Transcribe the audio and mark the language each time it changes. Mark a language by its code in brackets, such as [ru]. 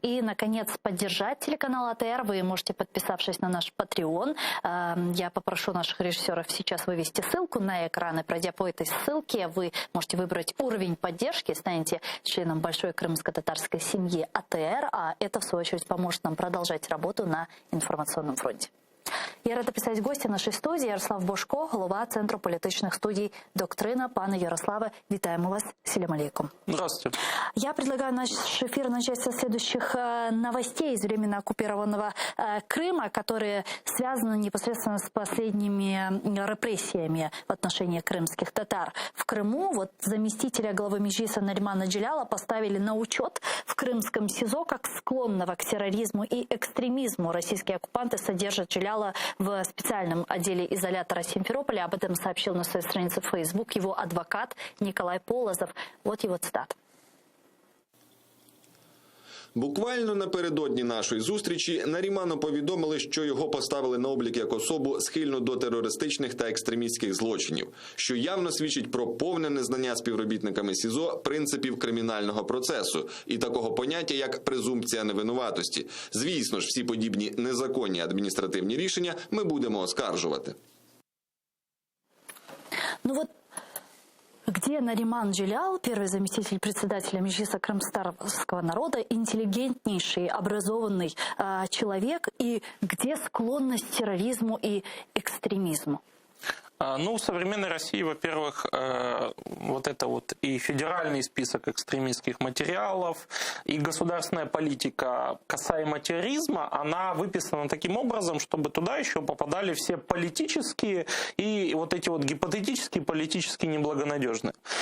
[ru] И, наконец, поддержать телеканал АТР вы можете, подписавшись на наш Patreon. Я попрошу наших режиссеров сейчас вывести ссылку на экран. И пройдя по этой ссылке, вы можете выбрать уровень поддержки, станете членом большой крымско-татарской семьи АТР, а это, в свою очередь, поможет нам продолжать работу на информационном фронте. [uk] Я рада представить гостя нашей студії. Ярослав Божко, голова Центру політичних студій «Доктрина». Пане Ярославе, вітаємо вас. [ar] Ассаляму алейкум. [ru] Здравствуйте. Я предлагаю наш эфир начать со следующих новостей из временно оккупированного Крыма, которые связаны непосредственно с последними репрессиями в отношении крымских татар. В Крыму вот заместителя главы Меджлиса Наримана Джеляла поставили на учет в крымском СИЗО как склонного к терроризму и экстремизму. Российские оккупанты содержат Джеляла в специальном отделе изолятора Симферополя. Об этом сообщил на своей странице в Facebook его адвокат Николай Полозов. Вот его цитата. [uk] Буквально напередодні нашої зустрічі Наріману повідомили, що його поставили на облік як особу, схильну до терористичних та екстремістських злочинів, що явно свідчить про повне незнання співробітниками СІЗО принципів кримінального процесу і такого поняття, як презумпція невинуватості. Звісно ж, всі подібні незаконні адміністративні рішення ми будемо оскаржувати. [ru] Ну вот где Нариман Джелял, первый заместитель председателя Меджлиса крымского народа, интеллигентнейший, образованный человек, и где склонность к терроризму и экстремизму? Ну, в современной России, во-первых, вот это вот и федеральный список экстремистских материалов, и государственная политика касаемо терроризма, она выписана таким образом, чтобы туда еще попадали все политические и вот эти вот гипотетические политически неблагонадежные.